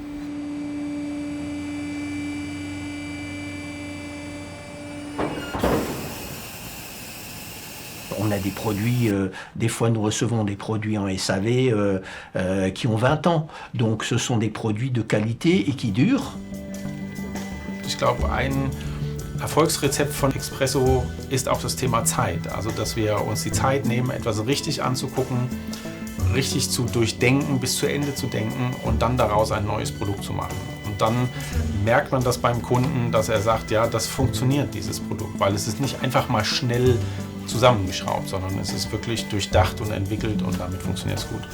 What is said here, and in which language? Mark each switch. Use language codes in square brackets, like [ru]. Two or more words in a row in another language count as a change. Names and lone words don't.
[fr] On a des produits, des fois nous recevons des produits en SAV qui ont 20 ans. Donc ce sont des produits de qualité et qui durent. [de] Ich glaube, ein Erfolgsrezept von Expresso ist auch das Thema Zeit. Also, dass wir uns die Zeit nehmen, etwas richtig anzugucken, richtig zu durchdenken, bis zu Ende zu denken und dann daraus ein neues Produkt zu machen. Und dann merkt man das beim Kunden, dass er sagt, ja, das funktioniert, dieses Produkt, weil es ist nicht einfach mal schnell zusammengeschraubt, sondern es ist wirklich durchdacht und entwickelt und damit funktioniert es gut.